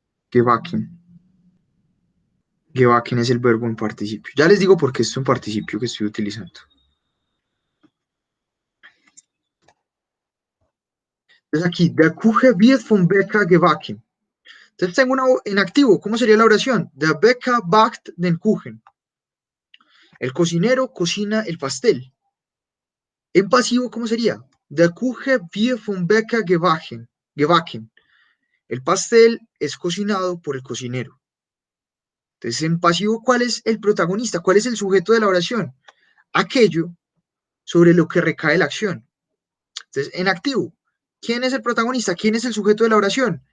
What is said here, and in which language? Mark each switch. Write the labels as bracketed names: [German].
[Spanish] Gebacken. Gebacken es el verbo en participio. Ya les digo por qué es un participio que estoy utilizando. Entonces aquí, [German] der Kuchen wird vom Bäcker gebacken. [Spanish] Entonces tengo en activo, ¿cómo sería la oración? [German] Der Bäcker backt den Kuchen. [Spanish] El cocinero cocina el pastel. En pasivo, ¿cómo sería? [German] Der Kuchen wird vom Bäcker gebacken. [Spanish] El pastel es cocinado por el cocinero. Entonces, en pasivo, ¿cuál es el protagonista? ¿Cuál es el sujeto de la oración? Aquello sobre lo que recae la acción. Entonces, en activo, ¿quién es el protagonista? ¿Quién es el sujeto de la oración?